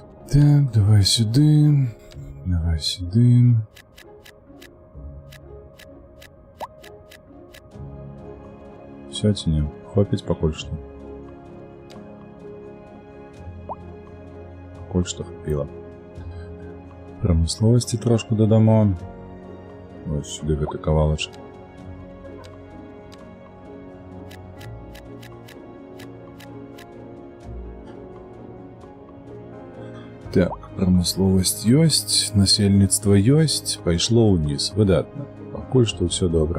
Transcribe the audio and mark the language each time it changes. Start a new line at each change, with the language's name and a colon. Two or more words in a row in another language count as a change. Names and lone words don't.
Ukrainian: Так, давай сюди. Давай сюди. Все, ці хопить покуль что.
Belarusian: Покуль что хапіла.
Ukrainian: Промисловості трошку додамо. Ось сюди
Belarusian: гэты кавалачак. Так, промысловасць ёсць, насельніцтва ёсць, пайшло ўніз, выдатна. Пакуль што ўсё добра.